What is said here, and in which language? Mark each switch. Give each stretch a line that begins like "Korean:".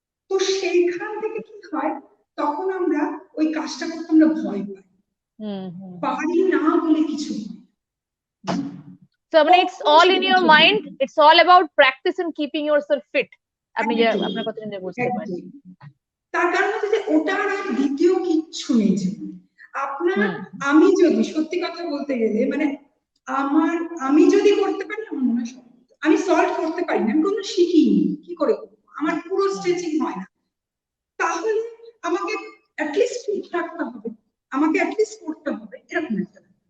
Bangla: তো সেইখান থেকে কি হয়, তখন আমরা ওই কাজটা করতে আমরা ভয় পাই, পারি না বলে কিছু।
English: So I mean, it's all in your mind. It's all about practice and keeping yourself fit.
Bangla: আপনি যে আপনার কথা শুনে বুঝতে পারছি। তার কারণ হচ্ছে যে ওটা আর দ্বিতীয় কিচ্ছু নেই জীবনে। আপনার, আমি যদি সত্যি কথা বলতে গেলে, মানে আমি যদি করতে পারি, আমার মনে হয় আমি সলভ করতে পারি না, আমি কোনো শিখিনি, কি করে করবো, আমার পুরো স্ট্রেচিং হয় না, তাহলে আমাকে অ্যাটলিস্ট ফিট রাখতে হবে, আমাকে অ্যাটলিস্ট করতে হবে, এরকম একটা।